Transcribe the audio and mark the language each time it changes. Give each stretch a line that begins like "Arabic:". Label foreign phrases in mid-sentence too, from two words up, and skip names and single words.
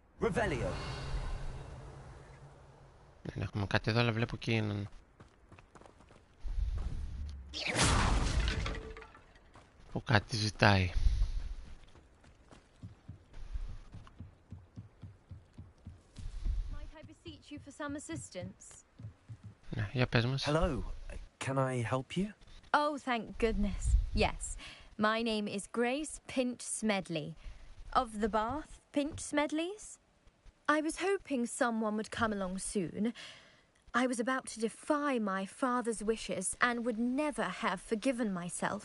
Greek: Revelio. Δεν έχουμε κάτι εδώ, αλλά βλέπω εκείνον. Που κάτι ζητάει.
English: Might I beseech you for some assistance?
Greek: Ναι, για πες μας.
English: Hello. Can I help you? Oh, thank goodness. Yes. My name is Grace Pinch Smedley. Of the Bath Pinch Smedleys? I was hoping someone would come along soon. I was about to defy my father's wishes and would never have forgiven myself.